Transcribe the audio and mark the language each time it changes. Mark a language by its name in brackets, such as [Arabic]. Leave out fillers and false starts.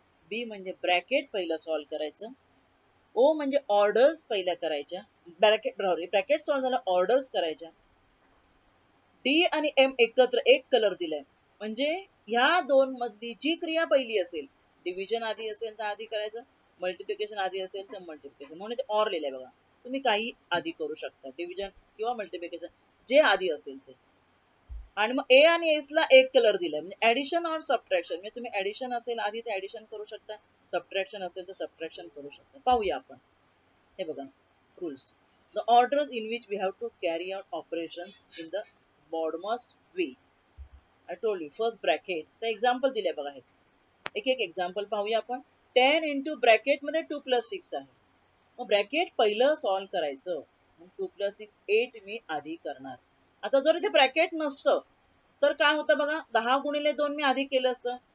[Marathi] बी म्हणजे ब्रॅकेट पहिलं सॉल्व्ह करायचं, ओ म्हणजे ऑर्डर्स पहिल्या करायच्या, ब्रॅकेट सॉल्व्ह झाला ऑर्डर्स करायच्या, डी आणि एम एकत्र एक कलर दिलाय, म्हणजे ह्या दोन मधली जी क्रिया पहिली असेल, डिव्हिजन आधी असेल तर आधी करायचं, मल्टिप्लिकेशन आधी असेल तर मल्टिप्लिकेशन, म्हणून ते ऑर लिहिलंय बघा. तुम्ही काही आधी करू शकता, डिव्हिजन किंवा मल्टिप्लिकेशन जे आधी असेल ते. आणि मग ए आणि एस ला एक कलर दिलाय, म्हणजे ऍडिशन [Hindi] और [Marathi] सबट्रॅक्शन, म्हणजे तुम्ही ऍडिशन असेल आधी ते ऍडिशन करू शकता, सबट्रॅक्शन असेल तर सबट्रॅक्शन करू शकता. पाहूया आपण. हे बघा rules. [English] The orders in which we have to carry out operations in the BODMAS way. I told you first bracket. [Marathi] तर एक्झाम्पल दिले बघा हे. एक एक एक्झाम्पल पाहूया आपण. 10 इंटू ब्रॅकेटमध्ये 2 + 6 आहे. मग ब्रॅकेट पहिलं सॉल्व करायचं. 2 + 6 8 मी आधी करणार. आता जर इथे ब्रॅकेट नसतं तर काय होतं बघा, 10 गुणिले 2 मी आधी केलं असतं.